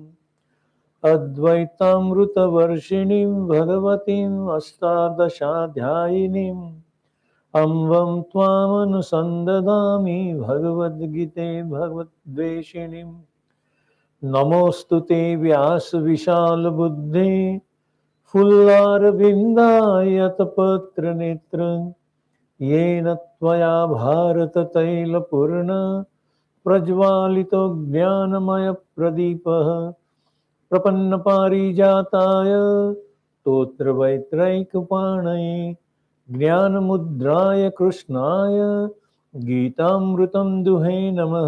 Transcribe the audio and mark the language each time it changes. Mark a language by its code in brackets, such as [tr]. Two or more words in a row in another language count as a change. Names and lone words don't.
[sa] अद्वैतामृतवर्षिणीं भगवतीम् अष्टादशाध्यायिनीम् अम्बं त्वामनुसंदधामि भगवद्गीते भगवद्वेषिणीम् नमोऽस्तु ते व्यास विशाल बुद्धे फुल्लारविंदायतपत्र नेत्र येन त्वया भारत तैलपूर्ण प्रज्वालितो ज्ञानमयप्रदीपः प्रपन्नपारिजाताय स्तोत्रवैत्रैकपाणये ज्ञानमुद्राय कृष्णाय गीतामृतं दुहे नमः।